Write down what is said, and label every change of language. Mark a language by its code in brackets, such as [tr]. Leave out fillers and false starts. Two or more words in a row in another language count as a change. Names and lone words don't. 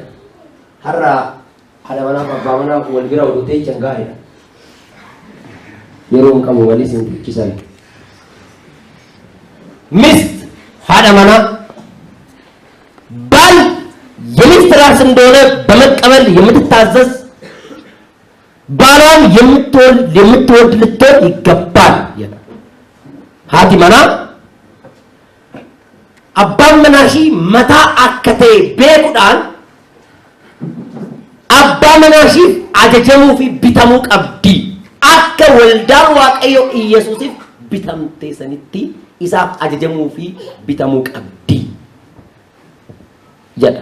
[om] Har'a haadha manaa fi abbaa manaa wal bira odotee changaa'edha. Yeroo hin qabu waliin sin dhiichisan. ሚስት haadha manaa [am] ባል የሚስት ራስ እንደሆነ በመቀበል የምትታዘዝ ባሏን የምትወድ ልትሆን ይገባል። [om] haati manaa abbaan manaa ishii mataa akka ta'e beekuudhaan abbaa manaa ishiif ajajamuu fi bitamuu qabdi. Akka waldaan Waaqayyo Iyesuusiif bitamte sanitti isaaf ajajamuu fi bitamuu qabdi jedha.